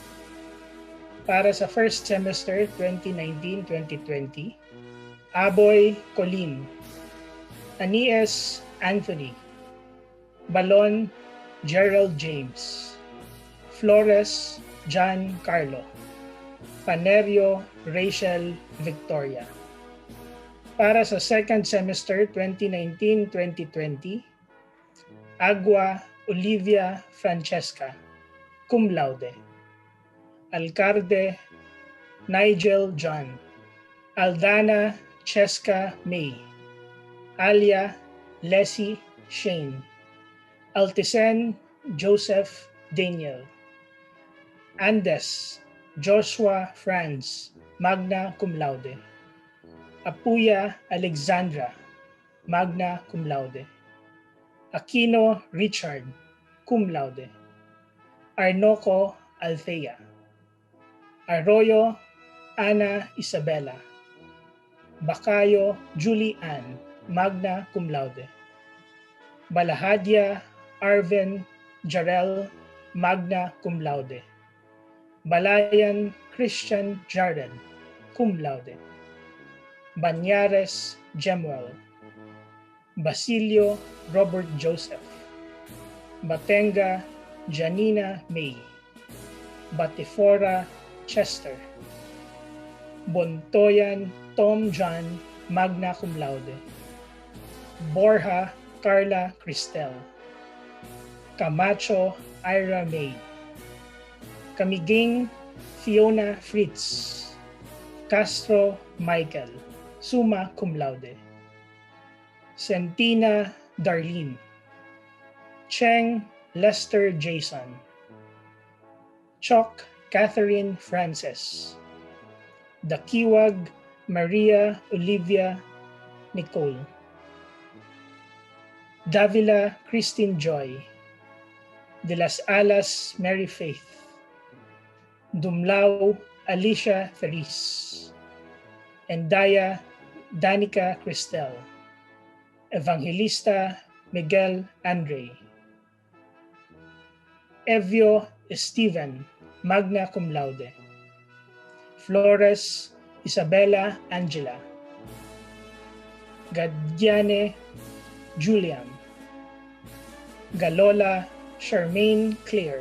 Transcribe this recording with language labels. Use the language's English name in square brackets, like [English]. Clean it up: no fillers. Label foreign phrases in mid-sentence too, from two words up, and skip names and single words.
[Filipino] Para sa [English] first semester [Filipino] 2019-2020, Aboy Colin, Anies Anthony, Balon Gerald James, Flores John Carlo, Panerio Rachel Victoria. Para sa [English] second semester [Filipino] 2019-2020, Agua Olivia Francesca, [Latin] cum laude. [Filipino] Alcalde Nigel John, Aldana Cheska May, Alia Leslie Shane, Altisen Joseph Daniel, Andes Joshua Franz, [Latin] magna cum laude. [Filipino] Apuya Alexandra, [Latin] magna cum laude. [Filipino] Aquino Richard, [Latin] cum laude. [Filipino] Arnoco Althea. Arroyo Ana Isabella. Bacayo Julie Ann, [Latin] magna cum laude. [Filipino] Balahadia Arvin Jarel, [Latin] magna cum laude. [Filipino] Balayan Christian Jarden, [Latin] cum laude. [Filipino] Banyares Jemuel. Basilio Robert Joseph. Batenga Janina May. Batifora Chester. Bontoyan Tom John, [Latin] magna cum laude. [Filipino] Borja Carla Cristel. Camacho Ira May. Camiging Fiona Fritz. Castro Michael, [Latin] summa cum laude. [Filipino] Sentina Darlene. Cheng Lester Jason. Choc Catherine Frances. Dakiwag Maria Olivia Nicole. Davila Christine Joy. De las Alas Mary Faith. Dumlao Alicia Therese. Endaya Danica Cristel. Evangelista Miguel Andre. Evio Steven, [Latin] magna cum laude. [Filipino] Flores Isabella Angela. Gadiane Julian. Galola Charmaine Claire.